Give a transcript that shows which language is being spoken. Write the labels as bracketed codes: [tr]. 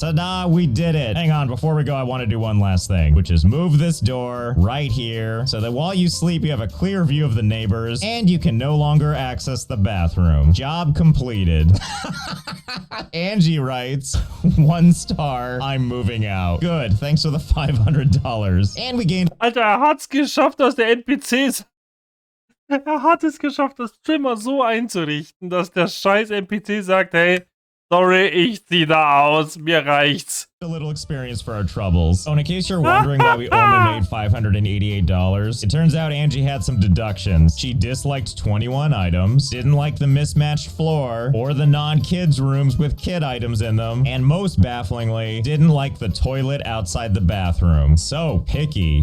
[en] Ta-da, we did it. Hang on, before we go, I want to do one last thing, which is move this door right here so that while you sleep, you have a clear view of the neighbors and you can no longer access the bathroom. Job completed. Angie writes, 1 star, I'm moving out. Good, thanks for the $500. And we gained... [de] Alter, er hat's geschafft, dass der NPCs... Er hat es geschafft, das Zimmer so einzurichten, dass der scheiß NPC sagt, hey, sorry, ich zieh da aus, mir reicht's. [en] A little experience for our troubles. So in case you're wondering why we only made $588, it turns out Angie had some deductions. She disliked 21 items, didn't like the mismatched floor, or the non-kids rooms with kid items in them, and most bafflingly, didn't like the toilet outside the bathroom. So picky.